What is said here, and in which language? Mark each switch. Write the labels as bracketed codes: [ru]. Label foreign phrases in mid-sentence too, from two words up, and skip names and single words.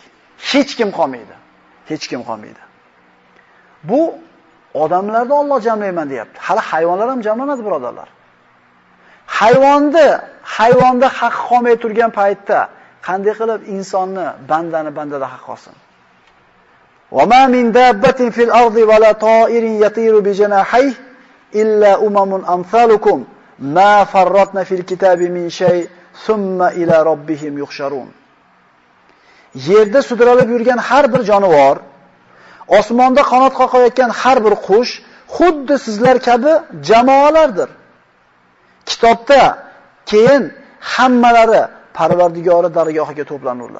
[uz] Hech kim qolmaydi. Hech kim qolmaydi. Bu odamlarni Alloh jamlayman deyapti. Hali hayvonlar ham jamlanadi, birodarlar. Hayvonda haq qolmay turgan paytda qanday qilib insonni, bandada haq qolsin? [ar] وما من دابة في الأرض ولا طائر يطير بجناحيه إلا أمم أمثالكم ما فرطنا في الكتاب من شيء ثم إلى ربهم يحشرون. [uz] Yerda sudralib yurgan har bir jonivor, osmonda qanot qoqayotgan har bir qush xuddi sizlar kabi jamoalardir. Kitobda keyin hammalari Parvardigori dargohiga to'planurlar.